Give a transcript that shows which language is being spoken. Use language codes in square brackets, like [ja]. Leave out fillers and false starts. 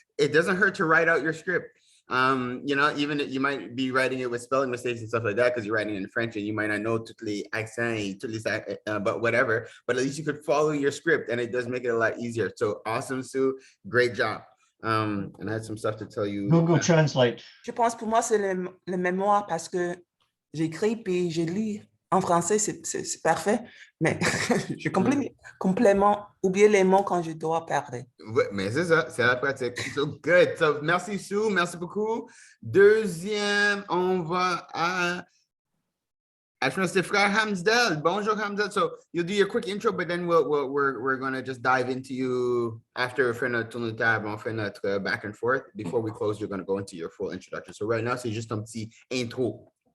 [en] It doesn't hurt to write out your script. Even you might be writing it with spelling mistakes and stuff like that because you're writing it in French and you might not know [fr] toutes les accents, [en] but whatever. But at least you could follow your script and it does make it a lot easier. So awesome, Sue. Great job. And I had some stuff to tell you. Google Translate. [fr] Je pense pour moi, c'est le mémoire parce que j'écris puis je lis en français, c'est parfait. Mais j'ai complètement oublié les mots quand je dois parler. Ouais, mais c'est ça, c'est la pratique. [en] So good. [fr] So merci Sue, merci beaucoup. Deuxième, on va à je pense que c'est frère Hamzdel. [en] Bonjour Hamzdel. So you'll do your quick intro, but then we're gonna just dive into you after [fr] on fait notre tour de table, on fait notre [en] back and forth. Before we close, you're gonna go into your full introduction. So right now, [fr] c'est juste un petit intro.